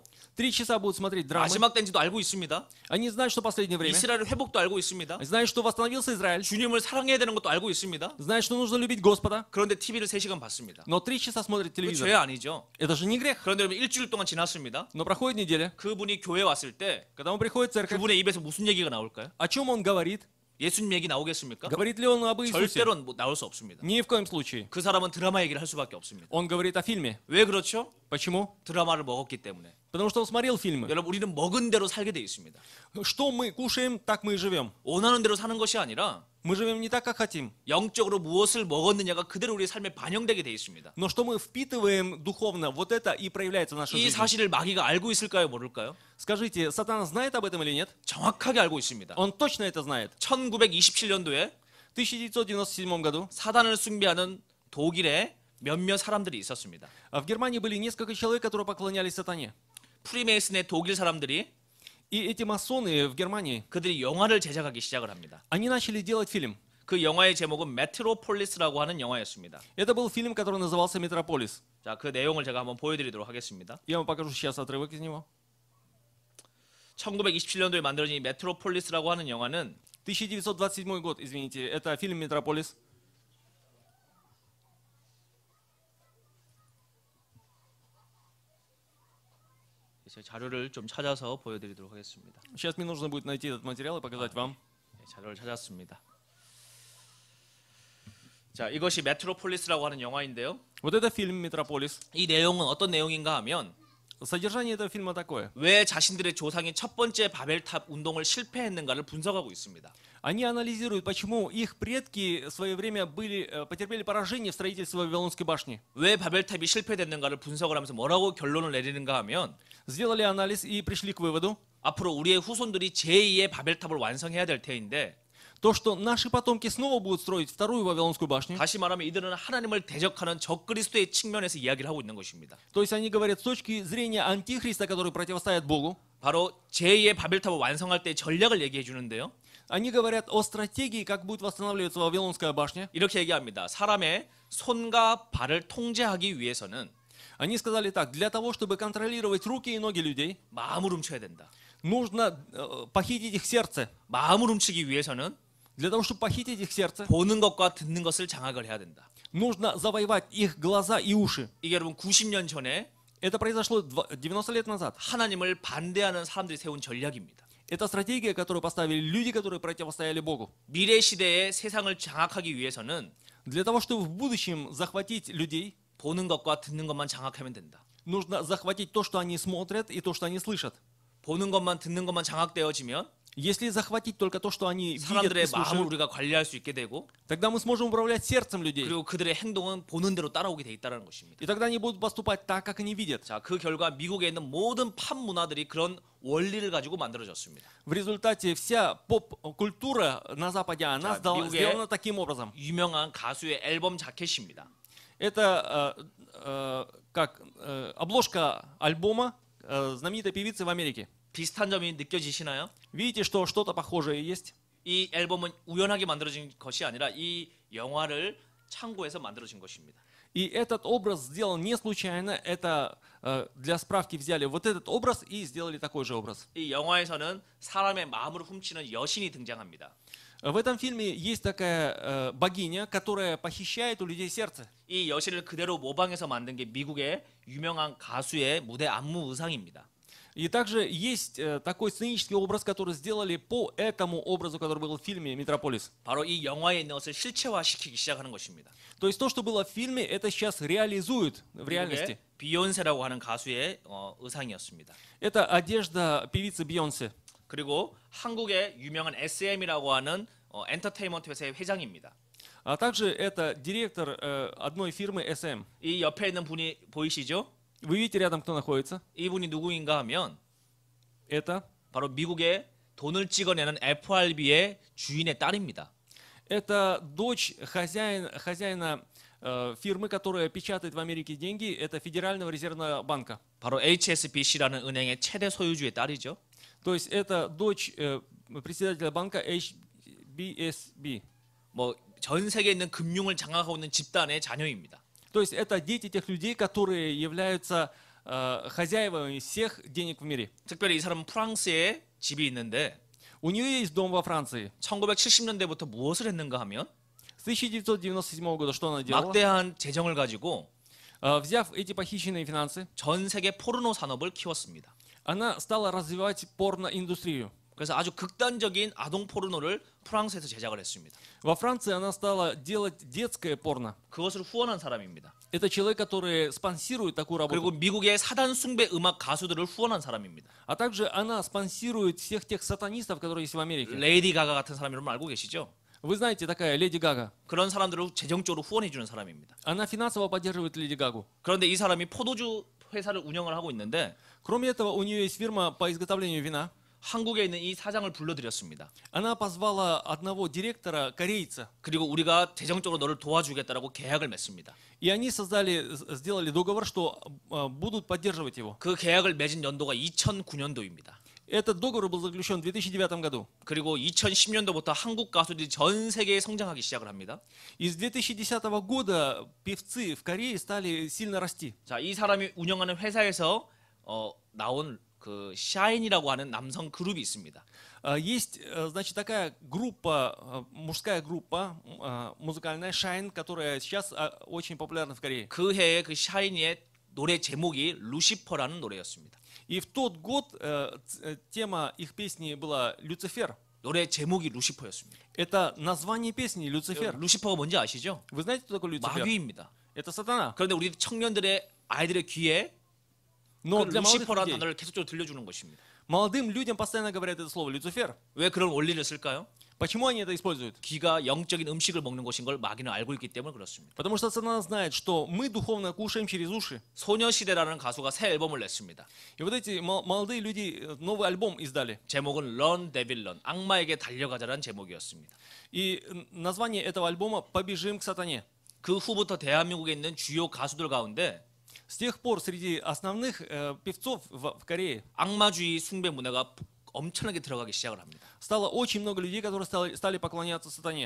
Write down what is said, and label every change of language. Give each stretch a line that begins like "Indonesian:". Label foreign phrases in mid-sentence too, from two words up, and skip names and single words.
Russian: 3 часа будут смотреть драмы,
Korean: 마지막 때인지도 알고 있습니다.
Russian: они знают, что последнее время,
Korean: 이스라엘 회복도 알고 있습니다.
Russian: знают, что восстановился Израиль,
Korean: 주님을 사랑해야 되는 것도 알고 있습니다.
Russian: знают, что нужно любить Господа,
Korean: 그런데 TV를 3시간 봤습니다.
Russian: но 3 часа смотрят
Korean: 그 죄
Russian: телевизор.
Korean: 아니죠.
Russian: Это же не грех.
Korean: 그런데 여러분 일주일 동안 지났습니다.
Russian: Но проходит неделя,
Korean: 그분이 교회 왔을 때
Russian: когда он приходит в церковь,
Korean: 그분의 입에서 무슨 얘기가 나올까요?
Russian: о чем он говорит?
Korean: 예수님 얘기 나오겠습니까?
Russian: Говорит ли он об Иисусе?
Korean: 절대로 나올 수 없습니다.
Russian: Ни в коем случае.
Korean: 그 사람은 드라마 얘기를 할 수밖에 없습니다.
Russian: Он говорит о фильме.
Korean: 왜 그렇죠?
Russian: Почему?
Korean: 드라마를 먹었기 때문에.
Russian: Потому что он смотрел фильмы.
Korean: 여러분 우리는 먹은 대로 살게 돼 있습니다.
Russian: Что мы кушаем, так мы и живем.
Korean: 원하는 대로 사는 것이 아니라
Russian: Мы живем не так, как хотим.
Korean: 영적으로 무엇을 먹었느냐가 그대로 우리의 삶에 반영되게 돼 있습니다.
Russian: Но что мы впитываем духовно, вот это и проявляется в нашей
Korean: 이
Russian: жизни.
Korean: 사실을 마귀가 알고 있을까요, 모를까요?
Russian: Скажите, сатана знает об этом или нет?
Korean: 정확하게 알고 있습니다.
Russian: Он точно это знает.
Korean: 1927년도에
Russian: В 1997 году
Korean: 사단을 숭배하는 독일에 몇몇 사람들이 있었습니다.
Russian: в Германии были несколько человек, которые поклонялись сатане.
Korean: 프리메이슨의 독일 사람들이
Russian: И эти масоны в Германии,
Korean: 그들이 영화를 제작하기 시작을 합니다.
Russian: они начали делать фильм.
Korean: 그 영화의 제목은 메트로폴리스라고 하는 영화였습니다.
Russian: Это был фильм, который назывался «Метрополис».
Korean: 자, 그 내용을 제가 한번 보여드리도록 하겠습니다.
Russian: Я вам покажу сейчас отрывок из него.
Korean: 1927년도에 만들어진 이 메트로폴리스라고 하는 영화는
Russian: 1927 год, извините, это фильм «Метрополис».
Korean: 제 자료를 좀 찾아서 보여드리도록 하겠습니다.
Russian: Сейчас мне нужно будет найти этот материал и показать вам.
Korean: 네, 자료를 찾았습니다. 자, 이것이 메트로폴리스라고 하는 영화인데요.
Russian: Вот это фильм «Метрополис».
Korean: 이 내용은 어떤 내용인가 하면
Russian: Содержание этого фильма такое.
Korean: 왜 자신들의 조상이 첫 번째 바벨탑 운동을 실패했는가를 분석하고 있습니다.
Russian: Они анализируют, почему их предки в свое время потерпели поражение в строительстве Вавилонской башни.
Korean: 왜 바벨탑이 실패됐는가를 분석을 하면서 뭐라고 결론을 내리는가 하면
Russian: Сделали анализ и пришли к выводу,
Korean: 앞으로 우리의 후손들이 제2의 바벨탑을 완성해야 될 테인데
Russian: то, что наши потомки снова будут строить вторую Вавилонскую башню.
Korean: 다시 말하면 이들은 하나님을 대적하는 적그리스도의 측면에서 이야기를 하고 있는 것입니다.
Russian: То есть они говорят с точки зрения антихриста, который противостоит Богу.
Korean: 바로 제2의 바벨탑을 완성할 때 전략을 얘기해 주는데요.
Russian: Они говорят о стратегии, как будет восстанавливаться Вавилонская башня.
Korean: 이렇게 얘기합니다. 사람의 손과 발을 통제하기 위해서는
Russian: Они сказали так, для того, чтобы контролировать руки и ноги людей,
Korean: 마음을 훔쳐야 된다.
Russian: нужно похитить их сердце.
Korean: 마음을 훔치기 위해서는
Russian: Для того, чтобы похитить их сердце,
Korean: 보는 것과 듣는 것을 장악을 해야 된다.
Russian: нужно завоевать их глаза и уши.
Korean: 이게 여러분 90년 전에
Russian: Это произошло 90 лет назад.
Korean: 하나님을 반대하는 사람들이 세운 전략입니다.
Russian: Это стратегия, которую поставили люди, которые противостояли Богу.
Korean: 미래 시대의 세상을 장악하기 위해서는
Russian: Для того, чтобы в будущем захватить людей,
Korean: 보는 것과 듣는 것만 장악하면 된다.
Russian: нужно захватить то, что они смотрят, и то, что они слышат.
Korean: 보는 것만 듣는 것만 장악되어지면
Russian: Если захватить только то, что они видят и
Korean: 사람들의 마음을
Russian: слушают,
Korean: 우리가 관리할 수 있게 되고
Russian: тогда мы сможем управлять сердцем людей.
Korean: 그리고 그들의 행동은 보는 대로 따라오게 돼 있다는 것입니다.
Russian: И тогда они будут поступать так, как они видят.
Korean: 자, 그 결과 미국에 있는 모든 팝 문화들이 그런 원리를 가지고 만들어졌습니다.
Russian: В результате вся поп-культура на Западе, она
Korean: Да, 미국에-
Russian: сделана таким образом.
Korean: 유명한 가수의 앨범 자켓입니다.
Russian: Это как обложка альбома знаменитой певицы в Америке.
Korean: 비슷한 점이 느껴지시나요?
Russian: Видите, что что-то похожее есть?
Korean: 이 앨범은 우연하게 만들어진 것이 아니라 이 영화를 참고해서 만들어진 것입니다.
Russian: И этот образ сделан не случайно. Это для справки взяли вот этот образ и сделали такой же образ.
Korean: 이 영화에서는 사람의 마음을 훔치는 여신이 등장합니다.
Russian: В этом фильме есть такая богиня, которая похищает у людей сердце.
Korean: 이 여신을 그대로 모방해서 만든 게 미국의 유명한 가수의 무대 안무 의상입니다.
Russian: И также есть такой сценический образ, который сделали по этому образу, который был в фильме «Метрополис».
Korean: 바로 이 영화에 있는 것을 실체화시키기 시작하는 것입니다.
Russian: То есть то, что было в фильме, это сейчас реализуют в реальности.
Korean: 미국의 비욘세라고 하는 가수의 의상이었습니다.
Russian: Это одежда певицы Бейонсе.
Korean: 그리고 한국의 유명한 SM이라고 하는 엔터테인먼트 회사의 회장입니다.
Russian: А также это директор одной фирмы SM.
Korean: 이 옆에 있는 분이 보이시죠?
Russian: Вы видите рядом, кто находится?
Korean: 이분이 누구인가 하면
Russian: Это
Korean: 바로 미국의 돈을 찍어내는 FRB의 주인의 딸입니다.
Russian: Это дочь хозяина фирмы, которая печатает в Америке деньги. Это Федерального резервного банка.
Korean: 바로 HSBC라는 은행의 최대 소유주의 딸이죠.
Russian: То есть это дочь председателя банка HBSB.
Korean: 뭐 전 세계에 있는 금융을 장악하고 있는 집단의 자녀입니다.
Russian: То есть это дети тех людей, которые являются хозяевами всех денег в мире.
Korean: 특별히 이 사람은 프랑스에 집이 있는데
Russian: У нее есть дом во Франции.
Korean: 1970년대부터 무엇을 했는가 하면
Russian: С 1997 года что она делала?
Korean: 막대한 재정을 가지고
Russian: Взяв эти похищенные финансы,
Korean: 전 세계 포르노 산업을 키웠습니다.
Russian: она стала развивать порноиндустрию.
Korean: 그래서 아주 극단적인 아동 포르노를 프랑스에서 제작을 했습니다.
Russian: Во Франции она стала делать детское порно.
Korean: 그것을 후원한 사람입니다.
Russian: Это человек, который спонсирует такую
Korean: 그리고
Russian: работу.
Korean: 미국의 사단 숭배 음악 가수들을 후원한 사람입니다.
Russian: А также она спонсирует всех тех сатанистов, которые есть в Америке.
Korean: 레이디 가가 같은 사람 여러분 알고 계시죠?
Russian: Вы знаете, такая Леди Гага.
Korean: 그런 사람들을 재정적으로 후원해 주는 사람입니다.
Russian: Она финансово поддерживает Леди Гагу.
Korean: 그런데 이 사람이 포도주 회사를 운영을 하고 있는데
Russian: Кроме этого, у нее есть фирма по изготовлению вина.
Korean: 한국에 있는 이 사장을 불러들였습니다.
Russian: Она позвала одного директора, корейца.
Korean: 그리고 우리가 재정적으로 너를 도와주겠다라고 계약을 맺습니다.
Russian: И они сделали договор, что будут поддерживать его.
Korean: 그 계약을 맺은 연도가 2009년도입니다.
Russian: Этот договор был заключен в 2009 году.
Korean: 그리고 2010년도부터 한국 가수들이 전 세계에 성장하기 시작을 합니다.
Russian: И с 2010 года певцы в Корее стали сильно расти.
Korean: 자, 이 사람이 운영하는 회사에서 나온 그 샤인이라고 하는 남성 그룹이 있습니다.
Russian: Есть, значит, такая группа, мужская группа музыкальная, Shine, которая сейчас очень популярна в Корее.
Korean: 그 해에 그 샤이니의 노래 제목이 루시퍼라는 노래였습니다.
Russian: И в тот год тема их песни была «Люцифер».
Korean: 노래 제목이 루시퍼였습니다.
Russian: Это название песни «Люцифер».
Korean: 루시퍼가 뭔지 아시죠?
Russian: Вы знаете, кто такой Люцифер?
Korean: 마귀입니다.
Russian: Это сатана.
Korean: 그런데 우리 청년들의 아이들의 귀에
Russian: Но
Korean: 그
Russian: для молодых
Korean: 루시퍼라는
Russian: людей,
Korean: 단어를 계속적으로 들려주는 것입니다.
Russian: молодым людям постоянно говорят это слово «Люцифер».
Korean: 왜 그런 원리를 쓸까요?
Russian: Почему они это используют?
Korean: 귀가 영적인 음식을 먹는 것인 걸 마귀는 알고 있기 때문에 그렇습니다.
Russian: Потому что сатана знает, что мы духовно кушаем через уши.
Korean: 소녀시대라는 가수가 새 앨범을 냈습니다.
Russian: И вот эти молодые люди новый альбом издали.
Korean: 제목은 Run Devil Run, 악마에게 달려가자라는 제목이었습니다.
Russian: И название этого альбома «Побежим к сатане».
Korean: 그 후부터 대한민국에 있는 주요 가수들 가운데
Russian: С тех пор среди основных певцов в Корее
Korean: 악마주의 숭배 문화가 엄청나게 들어가기 시작을 합니다.
Russian: стало очень много людей, которые стали поклоняться сатане.